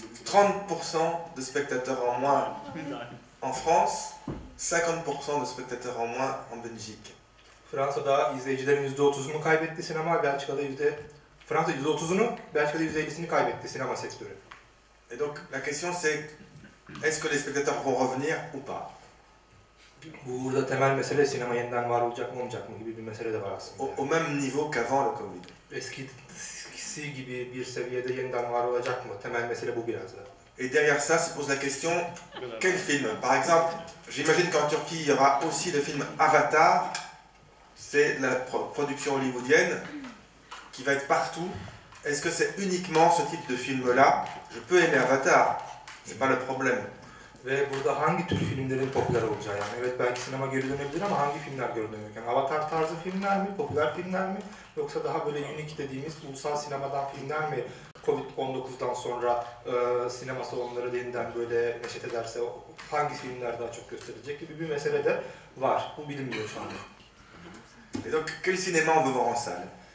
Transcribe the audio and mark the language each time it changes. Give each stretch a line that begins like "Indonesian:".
French: 30% de spectateurs en moins en France, 50% de spectateurs en moins en Belgique.
Turkish: Fransa'da izleyicilerin %30'unu kaybetti sinema, Fransa %30'unu, Belçika'da %50'sini kaybetti sinema sektörü.
French: Et donc la question c'est, est-ce que les spectateurs vont revenir ou pas?
Turkish: Burada temel mesele sinema yeniden var olacak mı olmayacak mı gibi bir mesele de var aslında.
French: Au même niveau qu'avant le Covid.
Turkish: Eskisi gibi bir seviyede yeniden var olacak mı? Temel mesele bu biraz da.
French: Et derrière ça se pose la question, quel film? Par exemple, j'imagine qu'en Turquie, il y aura aussi le film Avatar. C'est la production hollywoodienne qui va être partout. Est-ce que c'est uniquement ce type de film-là? Je peux aimer Avatar, c'est pas le problème.
Turkish: Ve burada hangi tür filmlerin popüler olacağı, yani evet belki sinema geri dönebilir ama hangi filmler geri dönecek? Yani Avatar tarzı filmler mi, popüler filmler mi, yoksa daha böyle unique dediğimiz ulusal sinemadan filmler mi Covid-19'dan sonra sinema salonları yeniden böyle neşet ederse hangi filmler daha çok gösterilecek gibi bir mesele de var. Bu bilinmiyor şu anda.
French: Et donc, quel cinéma on veut voir en salle?